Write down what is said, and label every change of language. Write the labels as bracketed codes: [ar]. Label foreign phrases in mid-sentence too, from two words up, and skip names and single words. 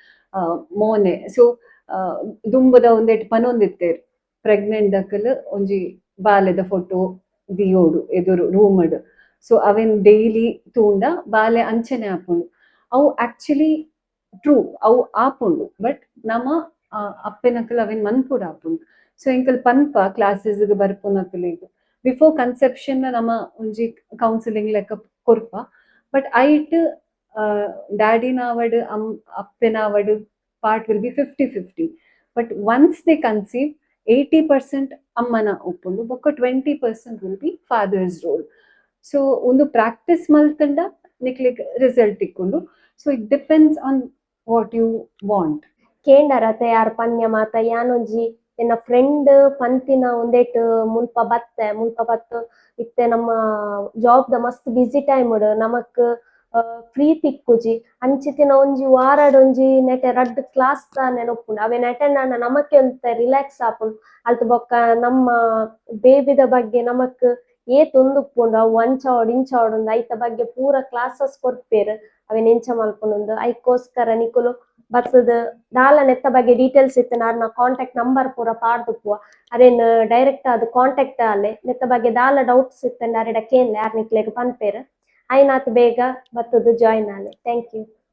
[tcy] ಮೋನೆ ಸೊ ದುಂಬದ ಒಂದೇಟ್ ಪನೊಂದಿತ್ತೇರು ಪ್ರೆಗ್ನೆಂಟ್ ದಕಲ್ ಒಂಜಿ ಬಾಲೆದ ಫೋಟೋ ದಿಯೋಡು ಎದುರು ರೂಮಡ್ ಸೊ ಅವೆನ್ ಡೈಲಿ ತೂಂಡ ಬಾಲೆ ಅಂಚನೆ ಆಪುಂಡು ಅವು [en] actually true [tcy] ಅವು ಆಪುಂಡು ಬಟ್ ನಮ್ಮ ಅಪ್ಪೆನಕಲ್ ಅವೆನ್ ಮನ್ಪುಡ ಆಪುಂಡು ಸೊ ಎಂಕಲ್ ಪನ್ಪ ಕ್ಲಾಸಸ್ಗೆ ಬರ್ಪುನಕಲಿಗ್ [en] before conception [tcy] ನಮ್ಮ ಒಂಜಿ ಕೌನ್ಸಿಲಿಂಗ್ ಲೆಕ್ಕ ಕೊರ್ಪ [en] but it [tcy] ಡ್ಯಾಡಿನಾವಡ್ ಅಪ್ಪೆನಾವಡ್ [en] part will be 50-50 but once they conceive 80% [tcy] ಅಮ್ಮನ ಉಪ್ಪುಂಡು ಬೊಕ್ಕ [en] 20% will be father's role [tcy] ಸೊ ಒಂದು ಪ್ರಾಕ್ಟೀಸ್ ಮಲ್ತಂಡ ನಿಕ್ಲಿಗ್ ರಿಸಲ್ಟ್ ಇಕ್ಕೊಂಡು [en] so it depends on what you want [tcy] ಕೇಂಡರ ತಯಾರ್ ಪನ್ಯ ಮಾತ ಯಾನೊಂಜಿ ಎನ್ನ ಫ್ರೆಂಡ್ ಪಂತಿನ ಒಂದೇಟ್ ಮುಲ್ಪ ಬತ್ತ ಇತ್ತೆ ನಮ್ಮ ಜಾಬ್ ದ ಮಸ್ತ್ [en] busy time [tcy] ನಮಕ್ ಫ್ರೀ ತಿಕ್ಕುಜಿ ಅಂಚಿತ್ತಿನ ಒಂಜಿ ವಾರಡ್ ಒಂಜಿ ನೆಟೆ ರಡ್ಡ್ ಕ್ಲಾಸ್ ನೆನಪುಂಡು ಅವೆನ್ ಅಟೆಂಡ್ ಆಂಡ ನಮಕ್ಕೆ ಒಂತ ರಿಲ್ಯಾಕ್ಸ್ ಆಪುಂಡು ಅಲ್ತ ಬೊಕ್ಕ ನಮ್ಮ ಬೇಬಿದ ಬಗ್ಗೆ ನಮಕ್ ಏತ್ ಉಂದುಪ್ಪುಂಡು ಅವು ಅಂಚಾವಡ್ ಇಂಚಾವಡ್ ಉಂದು ಐತ ಬಗ್ಗೆ ಪೂರ ಕ್ಲಾಸಸ್ ಕೊರ್ಪೇರ್ ಅವೆನ್ ಎಂಚ ಮಲ್ಪುಂಡು ಐಕೋಸ್ಕರ ನಿಕುಲು ಬತ್ತದ ದಾಲ ನೆತ್ತ ಬಗ್ಗೆ ಡೀಟೇಲ್ಸ್ ಇತ್ತು ನಾನು [en] contact number [tcy] ಪೂರ ಪಾಡ್ದು ಅರೇನ್ ಡೈರೆಕ್ಟ್ ಅದು ಕಾಂಟ್ಯಾಕ್ಟ್ ಆಲೆ ನೆತ್ತ ಬಗ್ಗೆ ದಾಲ ಡೌಟ್ಸ್ ಇತ್ತಂಡ ಅರೆಡ ಕೇನ್ಲೆ ಯಾರ್ ನಿಕ್ಲೆಗ್ ಪನ್ಪೇರ್ ಐನಾತ್ ಬೇಗ ಬತ್ತದು ಜಾಯಿನ್ ಆಲೆ [en] thank you